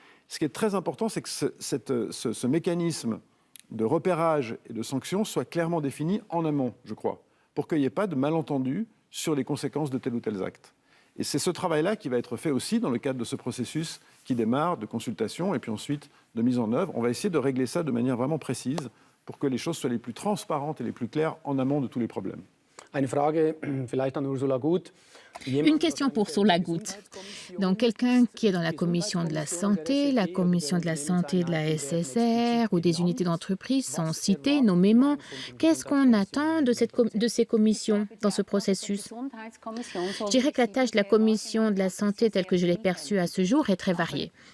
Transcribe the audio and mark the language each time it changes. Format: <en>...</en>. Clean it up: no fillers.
<fr>Ce qui est très important, c'est que ce mécanisme de repérage et de sanction soit clairement défini en amont, je crois, pour qu'il n'y ait pas de malentendu sur les conséquences de tel ou tel acte. Et c'est ce travail-là qui va être fait aussi dans le cadre de ce processus qui démarre de consultation et puis ensuite de mise en œuvre. On va essayer de régler ça de manière vraiment précise pour que les choses soient les plus transparentes et les plus claires en amont de tous les problèmes.</fr> <de>Eine Frage vielleicht an Ursula Guth.</de> <fr>Une question pour Ursula Guth. Donc, quelqu'un qui est dans la commission de la santé de la SSR ou des unités d'entreprise sont cités nommément. Qu'est-ce qu'on attend de ces commissions dans ce processus? Je dirais que la tâche de la commission de la santé, telle que je l'ai perçue à ce jour, est très variée.</fr>